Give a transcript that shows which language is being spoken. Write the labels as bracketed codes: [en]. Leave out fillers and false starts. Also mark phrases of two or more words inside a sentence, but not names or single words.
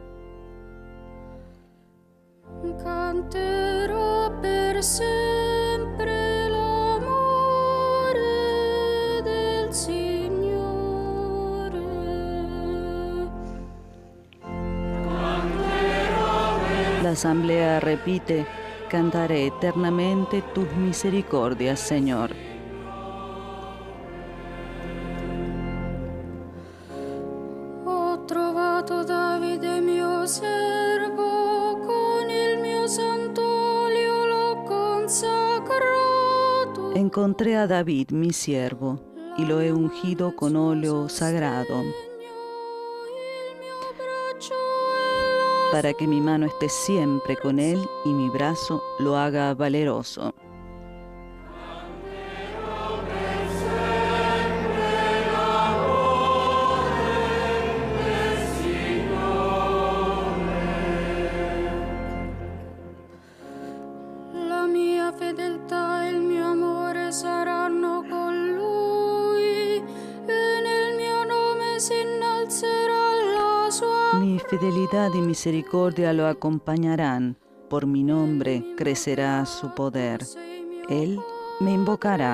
[it] Canterò per sempre l'amore del Signore. [es] La asamblea repite, cantaré eternamente tus misericordias, Señor. [it] Ho trovato Davide mio servo, con il mio sant'olio l'ho consacrato. [es] Encontré a David, mi siervo, y lo he ungido con óleo sagrado, [it] Il mio braccio è la [es] para que mi mano esté siempre con él y mi brazo lo haga valeroso. [it] La mia fedeltà e il mio amore saranno con lui, e nel mio nome si innalzerà la sua. [es] Mi fidelidad y misericordia lo acompañarán. Por mi nombre crecerá su poder. [it] Sei mio [es] Él me invocará.